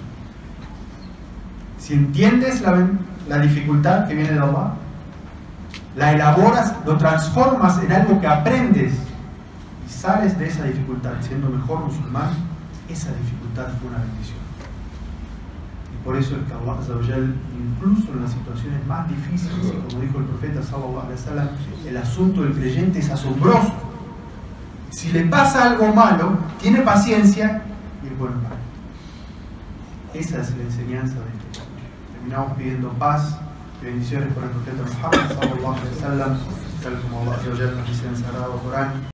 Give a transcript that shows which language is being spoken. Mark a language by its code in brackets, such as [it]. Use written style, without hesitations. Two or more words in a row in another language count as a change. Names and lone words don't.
[es] Si entiendes la dificultad que viene de Allah, la elaboras, lo transformas en algo que aprendes y sales de esa dificultad siendo mejor musulmán, esa dificultad fue una bendición. Y por eso es que [ar] الله عز وجل, [es] incluso en las situaciones más difíciles, y como dijo el profeta [ar] صلى الله عليه وسلم, [es] el asunto del creyente es asombroso. Si le pasa algo malo, tiene paciencia y es bueno para él. Esa es la enseñanza de este libro. Terminamos pidiendo paz y bendiciones por el profeta Muhammad [ar] صلى الله عليه وسلم, [es] tal como [ar] الله عز وجل [es] nos dice en el Sagrado Corán.